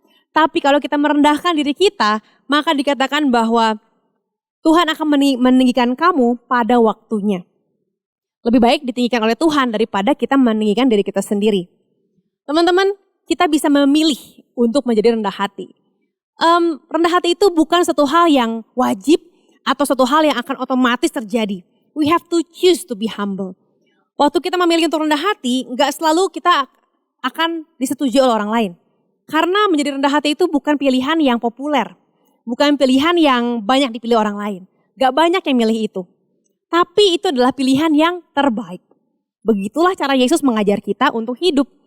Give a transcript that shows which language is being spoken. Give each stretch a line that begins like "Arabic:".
Indonesian: Tapi kalau kita merendahkan diri kita, maka dikatakan bahwa Tuhan akan meninggikan kamu pada waktunya. Lebih baik ditinggikan oleh Tuhan daripada kita meninggikan diri kita sendiri. Teman-teman, kita bisa memilih untuk menjadi rendah hati. Rendah hati itu bukan satu hal yang wajib atau satu hal yang akan otomatis terjadi.
English: We have to choose to be humble.
Indonesian: Waktu kita memilih untuk rendah hati, gak selalu kita akan disetujui oleh orang lain. Karena menjadi rendah hati itu bukan pilihan yang populer. Bukan pilihan yang banyak dipilih orang lain. Gak banyak yang milih itu. Tapi itu adalah pilihan yang terbaik. Begitulah cara Yesus mengajar kita untuk hidup.